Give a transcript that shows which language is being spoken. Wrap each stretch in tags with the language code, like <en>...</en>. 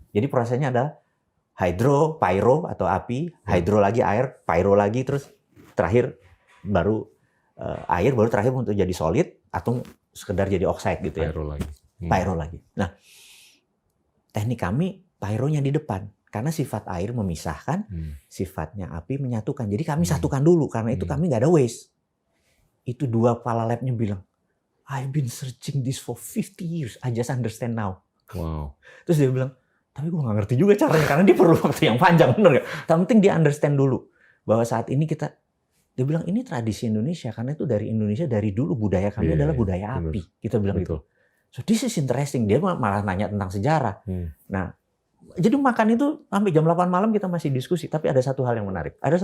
<id>Jadi prosesnya adalah hydro, pyro atau api, hydro lagi air, pyro lagi, terus terakhir baru air, baru terakhir untuk jadi solid atau sekedar jadi oxide gitu ya. Pyro lagi. Pyro lagi. Nah, teknik kami pyronya di depan. Karena sifat air memisahkan, sifatnya api menyatukan. Jadi kami satukan dulu, karena itu kami nggak ada waste. Itu dua kepala labnya bilang,</id> <en>I've been searching this for 50 years, I just understand now. Wow.</en> <id>Terus dia bilang, tapi gue nggak ngerti juga caranya, karena dia perlu waktu yang panjang, bener nggak? Tapi penting dia understand dulu, bahwa saat ini kita, dia bilang ini tradisi Indonesia, karena itu dari Indonesia, dari dulu budaya kami adalah budaya api. Kita bilang gitu.</id> <en>So this is interesting,</en> <id>dia malah nanya tentang sejarah. Nah, jadi makan itu sampai jam 8 malam kita masih diskusi, tapi ada satu hal yang menarik.</id>